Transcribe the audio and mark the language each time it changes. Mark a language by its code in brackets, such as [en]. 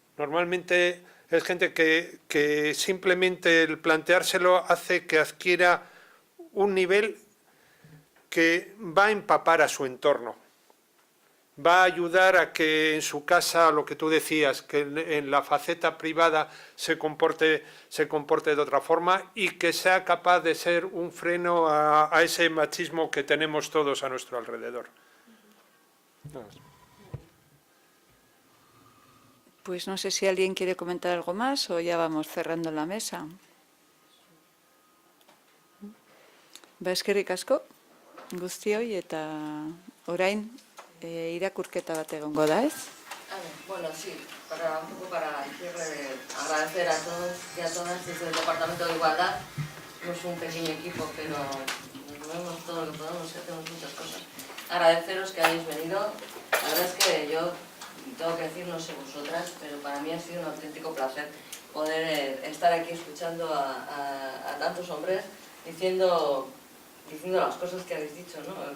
[es] Normalmente es gente que simplemente el planteárselo hace que adquiera un nivel que va a empapar a su entorno, va a ayudar a que en su casa, lo que tú decías, que en la faceta privada se comporte de otra forma y que sea capaz de ser un freno a ese machismo que tenemos todos a nuestro alrededor. Pues no sé si alguien quiere comentar algo más o ya vamos cerrando la mesa. [eu] Eskerrik asko guztioi eta orain irakurketa bat egongo da, ez? [es] Bueno, sí, un poco para agradecer a todos y a todas desde el Departamento de Igualdad. Somos un pequeño equipo, pero vemos todo lo que podemos y hacemos muchas cosas. Agradeceros que hayáis venido. La verdad es que yo tengo que decir, no sé vosotras, pero para mí ha sido un auténtico placer poder estar aquí escuchando a tantos hombres diciendo las cosas que habéis dicho, ¿no?